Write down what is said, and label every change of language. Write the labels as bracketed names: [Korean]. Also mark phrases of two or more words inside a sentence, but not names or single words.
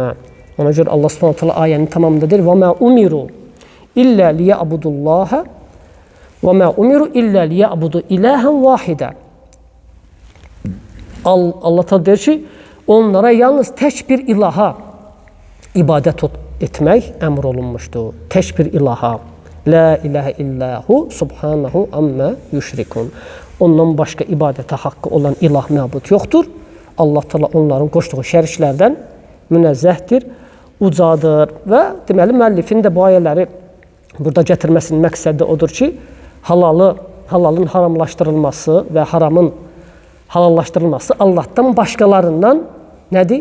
[Azerbaijani] Ona görə Allah Subhanahu taala ayənin tamamında deyir: [Arabic] "وما أمروا إلا ليعبدوا الله وما أمروا إلا ليعبدوا إلها واحدا." [Azerbaijani] Allah taala deyir ki, onlara yalnız tək bir ilaha ibadət etmək əmr olunmuşdur. Tək bir ilaha. [Arabic] لا إله إلا هو سبحانه عما يشركون. [Azerbaijani] Ondan başqa ibadətə haqqı olan ilah məbud yoxdur. Allah Taala onların qoşduğu şəriklərdən münezzəhdir, ucadır və deməli müəllifin də bu ayələri burada gətirməsinin məqsədi odur ki, halalın haramlaşdırılması və haramın halallaşdırılması Allahdan başqalarından nədir?